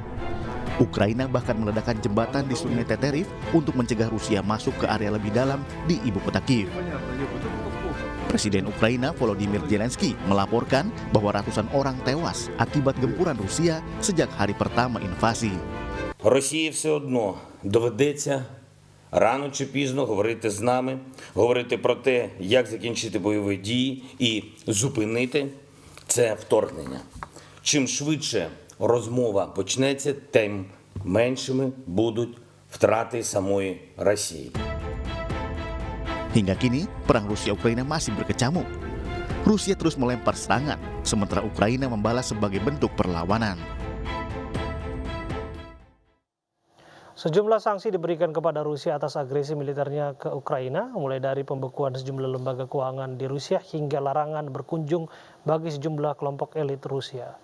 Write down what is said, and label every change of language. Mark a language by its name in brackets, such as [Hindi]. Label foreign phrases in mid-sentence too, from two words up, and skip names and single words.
[Indonesian] Ukraina bahkan meledakkan jembatan di Sungai Teteriv untuk mencegah Rusia masuk ke area lebih dalam di ibu kota Kiev. Presiden Ukraina Volodymyr Zelensky melaporkan bahwa ratusan orang tewas akibat gempuran Rusia sejak hari pertama invasi. [Ukrainian] Росії все одно доведеться рано чи пізно говорити з нами, говорити про те, як закінчити бойові дії і зупинити це вторгнення. Чим швидше розмова почнеться, тим меншими будуть втрати самої Росії. [Indonesian] Hingga kini, perang Rusia-Ukraina masih berkecamuk. Rusia terus melempar serangan, sementara Ukraina membalas sebagai bentuk perlawanan. Sejumlah sanksi diberikan kepada Rusia atas agresi militernya ke Ukraina, mulai dari pembekuan sejumlah lembaga keuangan di Rusia hingga larangan berkunjung bagi sejumlah kelompok elit Rusia.